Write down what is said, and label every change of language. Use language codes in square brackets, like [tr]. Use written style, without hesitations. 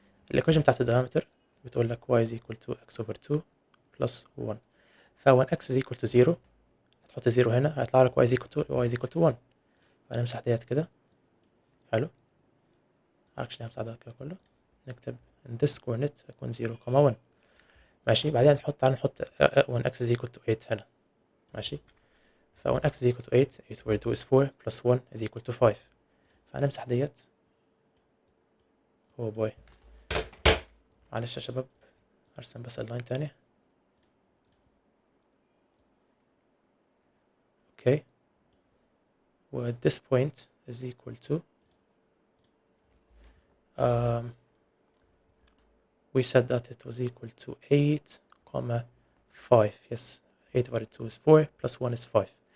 [ar] الإيكويشن بتاعت الدايمتر بتقول لك [en] y is equal to x over 2 plus 1. when x is equal to 0 [ar] هتحط 0 هنا هيطلع لك [en] y is equal to 1. [ar] فنمسح ديت كده. حلو actually همسح ده كده كله نكتب [en] in this coordinate [ar] هيكون 0 1. ماشي بعدين تعال نحط [en] when x is equal to 8 [ar] هنا. ماشي [en] when x is equal to 8 8 over 2 is 4 plus 1 is equal to 5. [ar] فهنمسح ديت. oh boy معلش يا شباب هرسم بس اللاين تاني. [en] okay well this point is equal to we said that it was equal to 8 comma 5 yes 8 over 2 is 4 plus 1 is 5.